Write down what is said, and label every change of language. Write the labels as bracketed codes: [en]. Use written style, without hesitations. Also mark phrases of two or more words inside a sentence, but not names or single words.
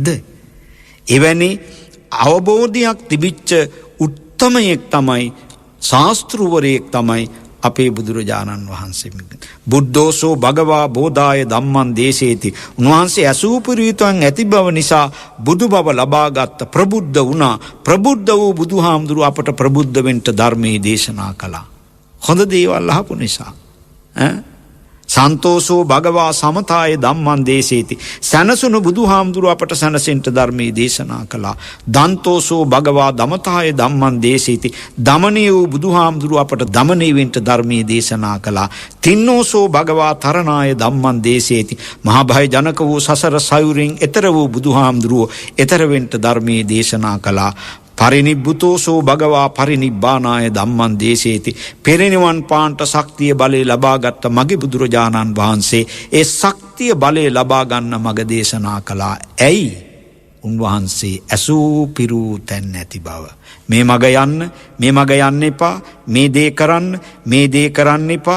[si] එවැනි අවබෝධයක් තිබිච්ච උත්තමයෙක් තමයි ශාස්ත්‍රවරයෙක් තමයි අපේ බුදුරජාණන් වහන්සේ. [pi] බුද්ධෝසෝ භගවා බෝධාය ධම්මං දේශේති. [si] උන්වහන්සේ අසූපරිතයන් ඇති බව නිසා බුදු බව ලබාගත් ප්‍රබුද්ධ වුණා. ප්‍රබුද්ධ වූ බුදුහාමුදුරුව අපට ප්‍රබුද්ධ වෙන්න ධර්මයේ දේශනා කළා. හොඳ දේවල් අහපු නිසා. [pi] සන්තෝෂෝ භගවා සමතාය ධම්මං දේශේති. [si] සනසුණු බුදුහාමුදුරුව අපට සනසෙන්ට ධර්මයේ දේශනා කළා. [pi] දන්තෝෂෝ භගවා දමතාය ධම්මං දේශේති. [si] දමනීය වූ බුදුහාමුදුරුව අපට දමනීය වෙන්න ධර්මයේ දේශනා කළා. [pi] තින්නෝසෝ භගවා තරණාය ධම්මං දේශේති. [si] මහා භය ජනක වූ සසර සයුරින් එතර වූ බුදුහාමුදුරුව එතර වෙන්න ධර්මයේ දේශනා කළා. [pi] පරිනිබ්බුතෝසෝ භගවා පරිනිබ්බානාය ධම්මං දේශේති. [si] පෙරණිවන් පාන්ට ශක්තිය බලය ලබාගත් මගේ බුදුරජාණන් වහන්සේ ඒ ශක්තිය බලය ලබා ගන්න මඟ දේශනා කළා. ඇයි? උන්වහන්සේ ඇසූ පිරූ තැන් නැති බව. මේ මඟ යන්න එපා. මේ දේ කරන්න එපා.